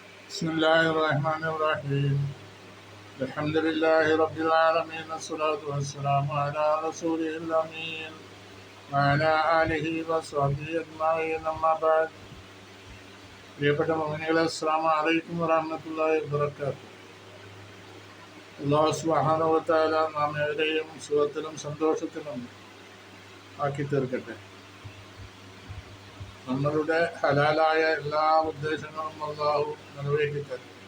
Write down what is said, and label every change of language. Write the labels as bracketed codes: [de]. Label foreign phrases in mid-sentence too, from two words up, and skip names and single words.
[ar] بسم الله الرحمن الرحيم الحمد لله رب العالمين والصلاة والسلام على رسوله الأمين وعلى آله وصحبه أجمعين أما بعد [ml] പ്രിയപ്പെട്ട മുഅ്മിനീങ്ങളെ [ar] السلام عليكم ورحمة الله وبركاته. الله سبحانه وتعالى [ml] നാം ഏവരെയും സുഖത്തിലും സന്തോഷത്തിലും ആക്കി തീർക്കട്ടെ. നമ്മളുടെ ഹലാലായ എല്ലാ ഉദ്ദേശങ്ങളും അല്ലാഹു നിറവേറ്റി തരും.